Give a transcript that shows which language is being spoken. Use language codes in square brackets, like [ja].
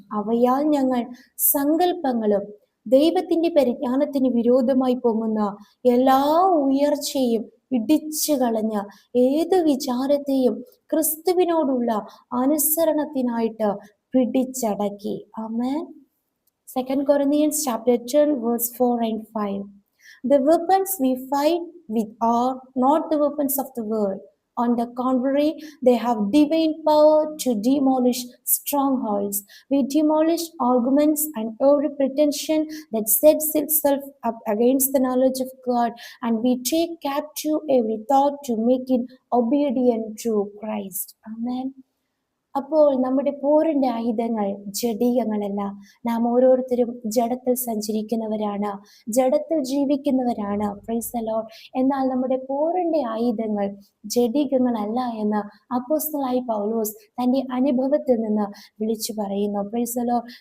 [ml] അവയാൽ ഞങ്ങൾ സങ്കല്പങ്ങളും ദൈവത്തിന്റെ പരിജ്ഞാനത്തിന് വിരോധമായി പൊങ്ങുന്ന എല്ലാ ഉയർച്ചയും ഇടിച്ചു കളഞ്ഞ ഏത് വിചാരത്തെയും ക്രിസ്തുവിനോടുള്ള അനുസരണത്തിനായിട്ട് പിടിച്ചടക്കി. ആമേൻ. [en] 2 Corinthians chapter 12 verse 4 and 5. The weapons we fight with are not the weapons of the world. On the contrary, they have divine power to demolish strongholds. We demolish arguments and every pretension that sets itself up against the knowledge of God, and we take captive every thought to make it obedient to Christ. Amen. [ml] അപ്പോൾ നമ്മുടെ പോരിന്റെ ആയുധങ്ങൾ ജഡീകങ്ങളല്ല. നാം ഓരോരുത്തരും ജഡത്തിൽ സഞ്ചരിക്കുന്നവരാണ്, ജഡത്തിൽ ജീവിക്കുന്നവരാണ്. [en] Praise the Lord. [ml] എന്നാൽ നമ്മുടെ പോരിന്റെ ആയുധങ്ങൾ ജഡീകങ്ങളല്ല എന്ന് അപ്പോസ്തലനായ പൗലോസ് തന്റെ അനുഭവത്തിൽ നിന്ന് വിളിച്ചു പറയുന്നു. [en] Praise the Lord.